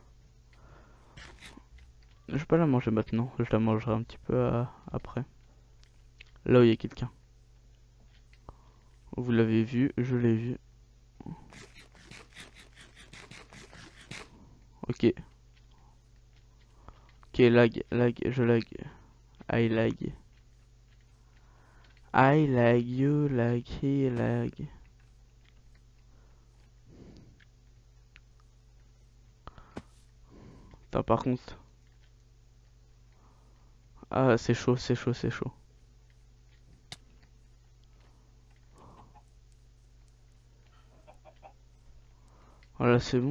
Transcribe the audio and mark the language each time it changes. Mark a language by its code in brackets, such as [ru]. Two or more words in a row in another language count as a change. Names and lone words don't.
[fr] Je vais pas la manger maintenant, je la mangerai un petit peu après. Là où il y a quelqu'un. Vous l'avez vu, je l'ai vu. Ok. Ok, lag, je lag. [en] I lag. I lag, you lag, he lag. [fr] Attends, par contre. Ah, c'est chaud, c'est chaud, c'est chaud. Voilà, c'est bon.